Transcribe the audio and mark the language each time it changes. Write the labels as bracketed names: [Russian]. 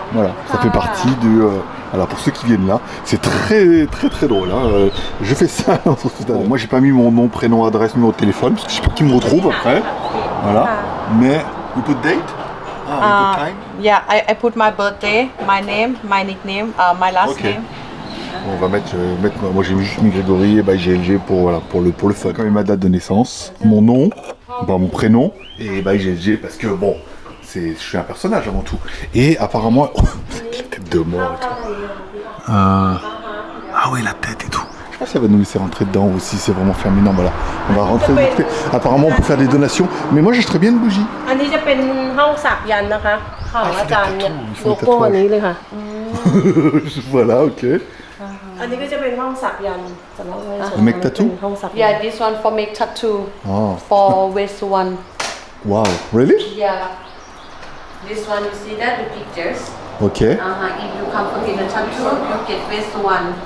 [French] Voilà, ça fait partie du. Alors pour ceux qui viennent là, c'est très drôle. Hein. Je fais ça. Bon, moi j'ai pas mis mon nom, prénom, adresse, numéro de téléphone parce que je sais pas qui me retrouve après. Voilà. [English] Mais you put date, you put time. Yeah, I put my birthday, my name, my nickname, my last Ok. name. [French] On va mettre moi j'ai juste mis Grégory et GLG pour le fun. Quand même ma date de naissance, mon nom, mon prénom et GLG parce que bon, je suis un personnage avant tout. Et apparemment, la tête de mort et tout. Ah oui, la tête et tout. Je sais pas si elle va nous laisser rentrer dedans ou si c'est vraiment fermé. Non, voilà, on va rentrer vite fait. Apparemment, on peut faire des donations. Mais moi, j'achèterais bien une bougie. [Thai] อันนี้จะเป็นห้องสักยันต์นะคะของอาจารย์เนี่ยโลโก้อันนี้เลยค่ะ [French] Voilà, ok. [Thai] อันนี้ก็จะเป็นห้องสักยันต์สำหรับไว้สวด [English] Make tattoo? [Thai] เป็นห้องสักยัน [English] Yeah, [Thai] ต์ [English] this one for make tattoo. Oh, For West one. wow, really? Yeah. This one you see that the pictures. Ok. If you come for get a tattoo, you get West one.